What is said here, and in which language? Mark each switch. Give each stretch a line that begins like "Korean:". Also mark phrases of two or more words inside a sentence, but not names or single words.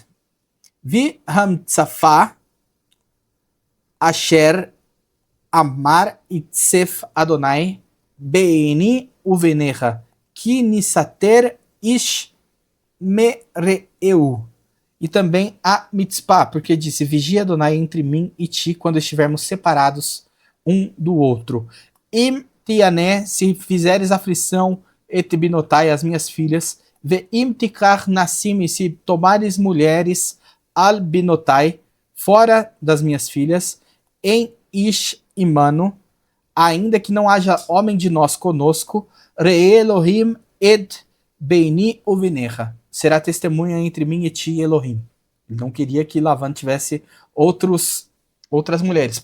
Hebrew: והמצפה אשר אמר יצף אדני ביני ובינך כי נסתר איש מרעהו.
Portuguese: E também a mitzpah, porque disse, vigia Adonai entre mim e ti quando estivermos separados um do outro.
Hebrew: אם תענה,
Portuguese: se fizeres aflição,
Hebrew: את בנתי,
Portuguese: as minhas filhas,
Hebrew: ואם תקח נשים,
Portuguese: se tomares mulheres,
Hebrew: על בנתי,
Portuguese: fora das minhas filhas,
Hebrew: אין איש עמנו,
Portuguese: ainda que não haja homem de nós conosco,
Hebrew: ראה אלהים עד ביני ובינך.
Portuguese: Será testemunha entre mim e ti, Elohim. Ele não queria que Lavan tivesse outras mulheres.